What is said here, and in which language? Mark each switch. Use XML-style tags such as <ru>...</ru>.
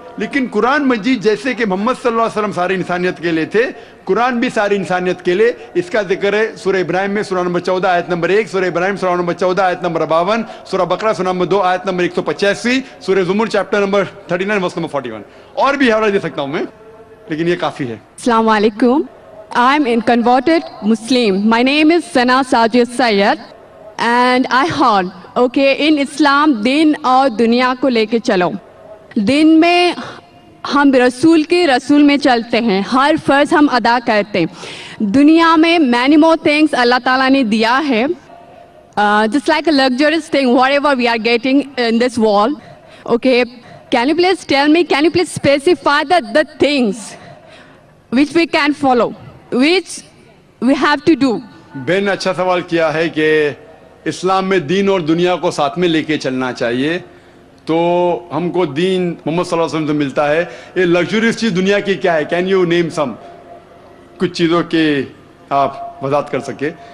<hi>लेकिन कुरान मजीद जैसे कि मोहम्मद सल्लल्लाहु अलैहि वसल्लम सारी इंसानियत के लिए थे, कुरान भी सारी इंसानियत के लिए. इसका जिक्र है सूरह इब्राहिम में सूरह नंबर 14 आयत नंबर 1, सूरह इब्राहिम सूरह नंबर 14 आयत नंबर 52, सूरह बकरा सूरह नंबर 2 आयत नंबर 185, सूरह ज़ुमर चैप्टर नंबर 39 वर्स नंबर 41. और भी हवाला दे सकता हूं मैं, लेकिन ये काफी है.</hi> <en>अस्सलाम वालेकुम. I'm a converted Muslim. My name is Sana Sajid Sayyed and I heard, okay, in Islam</en> <hi>दिन और दुनिया को लेके चलो. दिन में हम रसूल के रसूल में चलते हैं, हर फर्ज हम अदा करते हैं. दुनिया में</hi> <en>many more things</en> <hi>अल्लाह ताला ने दिया है,</hi> <en>just like a luxurious thing, whatever we are getting in this world. Okay, can you please tell me, can you please specify the things which we can follow, which we have to do?</en> <hi>Ben अच्छा सवाल किया है कि इस्लाम में दीन और दुनिया को साथ में लेके चलना चाहिए. तो हमको दीन मोहम्मद सल्लल्लाहु अलैहि वसल्लम से मिलता है. ये लग्जरियस चीज़ दुनिया की क्या है?</hi> <en>can you name some,</en> <hi>कुछ चीज़ों के आप वजाहत कर सके?</hi>